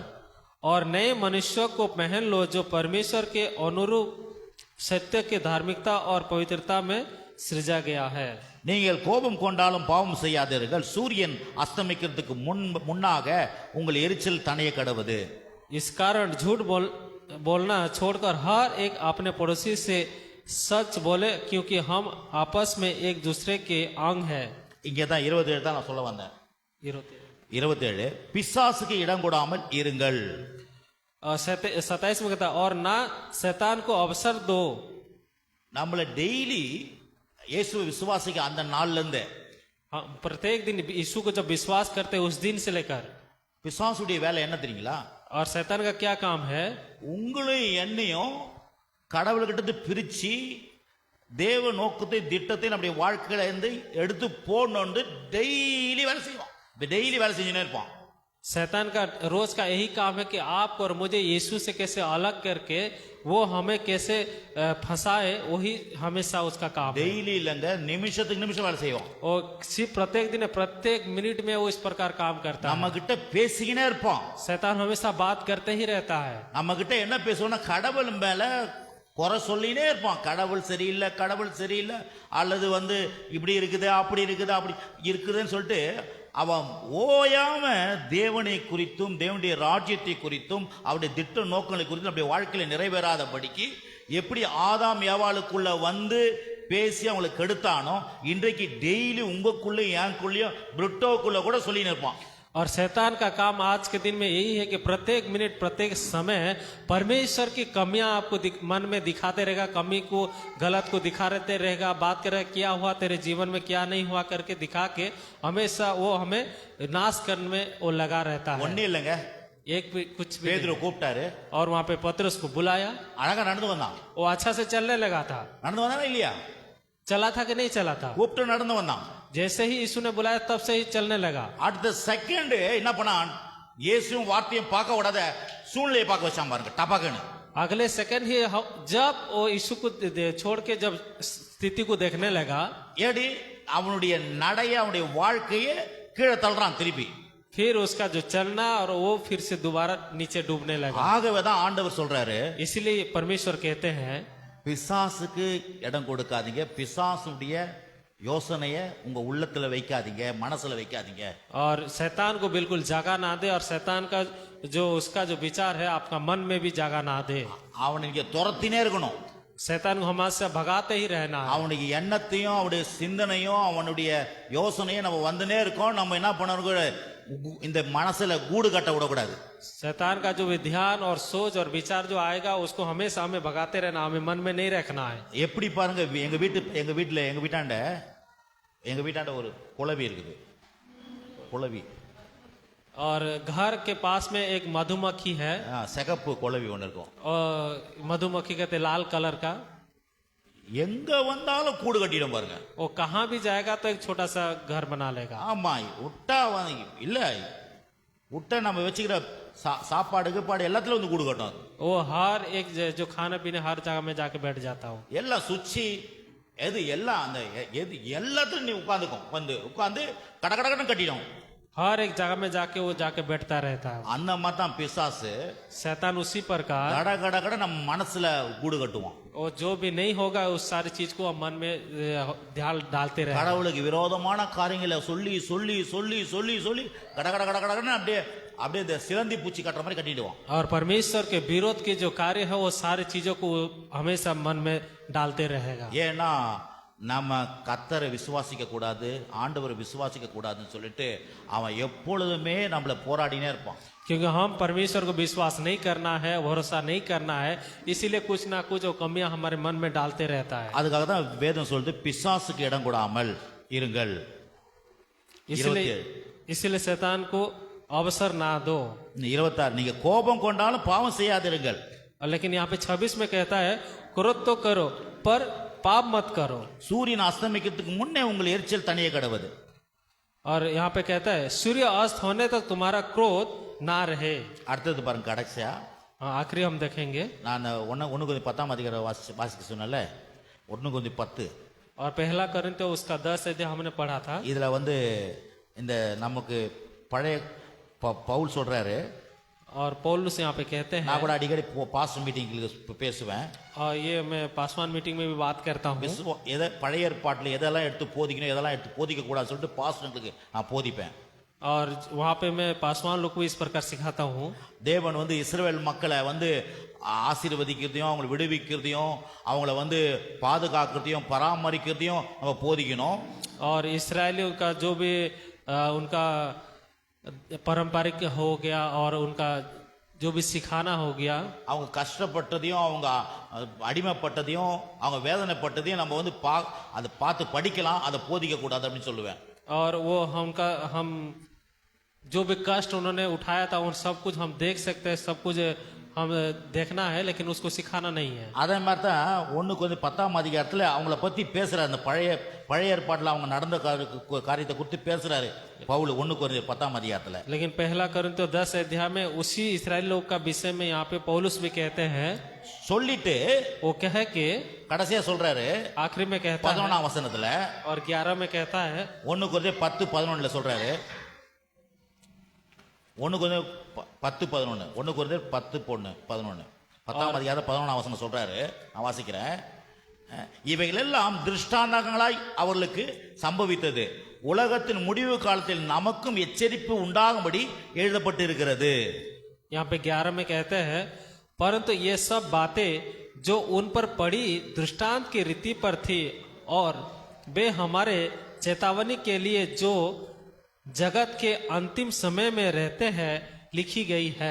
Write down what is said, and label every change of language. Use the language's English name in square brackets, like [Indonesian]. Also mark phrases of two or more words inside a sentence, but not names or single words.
[Hindi] और नए मनुष्यों को पहन लो जो परमेश्वर के अनुरूप सत्य के धार्मिकता और पवित्रता में सृजा गया है। [Tamil] நீங்கள் கோபம் கொண்டாலும் பாவம் செய்யாதீர்கள், சூரியன் அஸ்தமிக்கிறதுக்கு முன்னாக உங்கள் எரிச்சல் தணிய கடவுது. [Hindi] इस कारण झूठ बोलना छोड़कर हर एक अपने पड़ोसी से सच बोले क्योंकि हम आपस में एक दूसरे के अंग है। [Tamil] இங்கே தான் 27 தான் நான் சொல்ல வந்தேன். 27 பிசாசுக்கு இடம் கொடாமல் இருங்கள். [Hindi] 27 में कहता और ना शैतान को अवसर दो। [Tamil] நம்மள டெய்லி இயேசுவை விசுவாசிக்க அந்த நாள்ல இருந்து [Hindi] प्रत्येक दिन यीशु को जब विश्वास करते उस दिन से लेकर [Tamil] பிசாசுடைய வேலை என்ன தெரியுங்களா? [Hindi] और शैतान का क्या काम है, [Tamil] உங்களையும் என்னையும் கடவுள்கிட்ட பிரிச்சு தேவ நோக்கத்தை திட்டத்தை நம்முடைய வாழ்க்கையில இருந்து எடுத்து போடணும்னு டெய்லி வேலை செய்வோம். டெய்லி வேலை செஞ்சுனே இருப்பான். [Hindi] शैतान का रोज का यही काम है कि आपको और मुझे यीशु से कैसे अलग करके वो हमें कैसे फंसाए, वही हमेशा उसका काम है। [Tamil] டெய்லி இல்லைங்க, நிமிஷத்துக்கு நிமிஷம் வேலை செய்வோம். [Hindi] और सिर्फ प्रत्येक दिन प्रत्येक मिनट में वो इस प्रकार काम करता [Tamil] நம்ம [Hindi] है। [Tamil] கிட்ட பேசிக்கினே இருப்பான். [Hindi] शैतान हमेशा बात करते ही रहता है। [Tamil] நம்ம கிட்ட என்ன பேசுவோம்னா கடவுள் மேல குறை சொல்லினே இருப்பான். கடவுள் சரியில்லை, கடவுள் சரியில்லை, அல்லது இப்படி இருக்குது அப்படி இருக்குது அப்படி இருக்குதுன்னு சொல்லிட்டு அவன் ஓயாம தேவனை குறித்தும் தேவனுடைய ராஜ்யத்தை குறித்தும் அவருடைய திட்ட நோக்கங்களை குறித்தும் நம்முடைய வாழ்க்கையில நிறைவேறாதபடிக்கு எப்படி ஆதாம் ஏவாளுக்குள்ள பேசி அவங்களுக்கு கெடுத்தானோ இன்றைக்கு டெய்லி உங்களுக்குள்ளயும் எனக்குள்ளயும் பிரிட்டோக்குள்ள கூட சொல்லி நிற்பான். [Hindi] और शैतान का काम आज के दिन में यही है कि प्रत्येक मिनट प्रत्येक समय परमेश्वर की कमियां आपको मन में दिखाते रहेगा, कमी को गलत को दिखाते रहेगा, बात करेगा क्या हुआ तेरे जीवन में क्या नहीं हुआ करके दिखा के हमेशा वो हमें नाश करने में वो लगा रहता है। [Tamil] ஒண்ணே இல்லைங்க, [Hindi] एक भी कुछ भी [Tamil] பேதுரு [Hindi] नहीं। [Tamil] கூப்பிட்டாரு, [Hindi] और वहां पे पतरस को बुलाया, [Tamil] அழகா நடந்து வந்தான். [Hindi] वो अच्छा से चलने लगा था। [Tamil] நடந்து வந்தானா இல்லையா? [Hindi] चला था कि नहीं चला था? [Tamil] கூப்பிட்டு நடந்து வந்தான். [Hindi] जैसे ही यीशु ने बुलाया तब से ही चलने लगा। [Tamil] அடுத்த செகண்ட் என்ன பண்ணான்? இயேசுவும் வார்த்தையும் பார்க்க விடாத சூழ்நிலையை பார்க்க வச்சான் பாருங்க, டபாக்குன்னு. [Hindi] अगले सेकंड ही जब वो यीशु को छोड़ के जब स्थिति को देखने लगा, [Tamil] ஏடி அவனுடைய நடைய அவனுடைய வாழ்க்கையை கீழே தள்ளுறான் திருப்பி. [Hindi] फिर उसका जो चलना और वो फिर से दोबारा नीचे डूबने लगा। [Tamil] ஆகவே தான் ஆண்டவர் சொல்றாரு, [Hindi] इसलिए परमेश्वर कहते हैं [Tamil] பிசாசுக்கு இடம் கொடுக்காதீங்க, பிசாசுடைய யோசனைய உங்க உள்ளத்துல வைக்காதீங்க, மனசுல வைக்காதீங்க. [Hindi] और शैतान को बिल्कुल जगह ना दे, और शैतान का जो उसका जो विचार है आपका मन में भी जगह ना दे। [Tamil] அவனை நீங்க துரத்தினே இருக்கணும். [Hindi] शैतान को हमारे से भगाते ही रहना है। [Tamil] அவனுடைய எண்ணத்தையும் அவனுடைய சிந்தனையும் அவனுடைய யோசனையும் நம்ம வந்துனே இருக்கோம். நம்ம என்ன பண்ணணும், இந்த மனசுல கூடு கட்ட விடக்கூடாது. [Hindi] शैतान का जो ध्यान और सोच और विचार जो आएगा उसको हमेशा हमें भगाते रहना, हमें मन में नहीं रखना है। [Tamil] எப்படி பாருங்க, எங்க வீட்டாண்ட ஒரு குளவி இருக்குது, குளவி. [Hindi] और घर के पास में एक मधुमक्खी है, [Tamil] சிகப்பு குளவி ஒன்று இருக்கும். [Hindi] और मधुमक्खी कहते लाल कलर का। [Tamil] எங்க வந்தாலும் கூடு கட்டிடும் பாருங்க. [Hindi] वो कहाँ भी जाएगा तो एक छोटा सा घर बना लेगा। [Tamil] ஆமா, விட்டா இல்ல விட்ட நம்ம வச்சுக்கிற சாப்பாடு கீப்பாடு எல்லாத்துலயும் வந்து கூடு கட்டும் அது. [Hindi] वो हर एक जो खाने पीने हर जगह में जाके बैठ जाता हूँ। [Tamil] எல்லாம் சுச்சி எது எல்லாம் அந்த எது எல்லாத்துலயும் நீ உட்காந்துக்கும் வந்து உட்காந்து கட கடன்னு கட்டிடும். [Hindi] हर एक जगह में जाके वो जाके बैठता रहता है। [Tamil] அந்த மாதிரி தான் பிசாசு [Hindi] शैतान उसी प्रकार [Tamil] கட கட கட நம்ம மனசுல கூடு கட்டுவான். [Hindi] और जो भी नहीं होगा उस सारी चीज को हम मन में ध्यान डालते रहे। [Tamil] கடவுளுக்கு விரோதமான காரியங்களை சொல்லி சொல்லி சொல்லி சொல்லி சொல்லி கட கட கட கடன்னு அப்படியே அப்படியே இந்த சிலந்தி பூச்சி கட்டுற மாதிரி கட்டிடுவான். [Hindi] और परमेश्वर के विरोध के जो कार्य है वो सारी चीजों को हमेशा मन में डालते रहेगा। [Tamil] ஏன்னா நம்ம கர்த்தரை விசுவாசிக்க கூடாது, ஆண்டவரை விசுவாசிக்க கூடாதுன்னு சொல்லிட்டு அவன் எப்பொழுதுமே நம்மள போராடினே இருப்பான். [Hindi] क्योंकि हम परमेश्वर को विश्वास नहीं करना है, भरोसा नहीं करना है, इसीलिए कुछ ना कुछ वो कमियां हमारे मन में डालते रहता है। [Tamil] அதுக்காக தான் வேதம் சொல்லுது பிசாசுக்கு இடம் கொடாமல் இருங்கள். [Hindi] इसीलिए शैतान को अवसर ना दो। [Tamil] 26 நீங்க கோபம் கொண்டாலும் பாவம் செய்யாதிருங்கள். [Hindi] लेकिन यहाँ पे 26 में कहता है क्रोध तो करो पर पाप मत करो। [Tamil] சூரியன் அஸ்தமிக்கிறதுக்கு முன்னே உங்கள் எரிச்சல் தனியே கடவுது. [Hindi] और यहाँ पे कहता है सूर्य अस्त होने तक तुम्हारा क्रोध ना रहे। [Tamil] அடுத்தது பாருங்க கடைசியா [Hindi] आखिरी हम देखेंगे। [Tamil] நான் 1 அதிகாரம் வாசிக்க சொன்னல 1:10 [Hindi] और पहला कोरिन्थियों उसका 10 अध्याय हमने पढ़ा था। [Tamil] இதுல வந்து இந்த நமக்கு பழைய பவுல் சொல்றாரு. [Hindi] और पौलुस यहाँ पे कहते हैं, [Tamil] நான் கூட அடிக்கடி பாஸ் மீட்டிங்களுக்கு பேசுவேன். [Hindi] और ये मैं पासवान मीटिंग में भी बात करता हूँ। [Tamil] எதை பழைய ஏற்பாட்டில் எதெல்லாம் எடுத்து போதிக்கணும் எதெல்லாம் எடுத்து போதிக்க கூடாதுன்னு சொல்லிட்டு பாஸ்டர்களுக்கு நான் போதிப்பேன். [Hindi] और वहाँ पे मैं पासवान लोग को इस प्रकार सिखाता हूँ। [Tamil] தேவன் வந்து இஸ்ரவேல் மக்களை வந்து ஆசீர்வதிக்கிறதையும் அவங்களை விடுவிக்கிறதையும் அவங்கள வந்து பாதுகாக்கிறதையும் பராமரிக்கிறதையும் நம்ம போதிக்கணும். [Hindi] और इसराइलियों का जो भी उनका पारंपरिक हो गया और उनका जो भी सिखाना हो गया, [Tamil] அவங்க கஷ்டப்பட்டதையும் அவங்க அடிமைப்பட்டதையும் அவங்க வேதனைப்பட்டதையும் நம்ம வந்து அதை பார்த்து படிக்கலாம், அதை போதிக்க கூடாது அப்படின்னு சொல்லுவேன். [Hindi] और वो हम जो भी कष्ट उन्होंने उठाया था उन सब कुछ हम देख सकते हैं, सब कुछ हम देखना है, लेकिन उसको सिखाना नहीं है। [Tamil] அதே மாதிரி தான் 1:10 அதிகாரத்தில் அவங்கள பற்றி பேசுகிறார். அந்த பழைய ஏற்பாட்டில் அவங்க நடந்த காரியத்தை குறித்து பேசுகிறாரு பவுல் 1:10 அதிகாரத்தில். [Hindi] लेकिन पहला कोरिन्थियों 10 अध्याय में उसी इस्राएल लोग का विषय में यहाँ पे पौलुस भी कहते हैं। [Tamil] சொல்லிட்டு [Hindi] वो कह के [Tamil] கடைசியா சொல்றாரு [Hindi] आखिरी में कहता है [Tamil] 11ஆம் வசனத்துல [Hindi] और 11 में कहता है [Tamil] 1:10-11 சொல்றாரு. 1:10-11 1:10-11 10ஆம் அதிகாரம் 11ஆம் வசனம் சொல்றாரு. நான் வாசிக்கிறேன். இவைகள் எல்லாம் திருஷ்டாந்தங்களாய் அவர்களுக்கு சம்பவித்தது, உலகத்தின் முடிவு காலத்தில் நமக்கும் எச்சரிப்பு உண்டாகும்படி எழுதப்பட்டு இருக்கிறது. [Hindi] यहाँ पे 11 में कहते हैं परंतु ये सब बातें जो उन पर पड़ी दृष्टांत की रीति पर थी और वे हमारे चेतावनी के लिए जो जगत के अंतिम समय में रहते हैं लिखी गई है।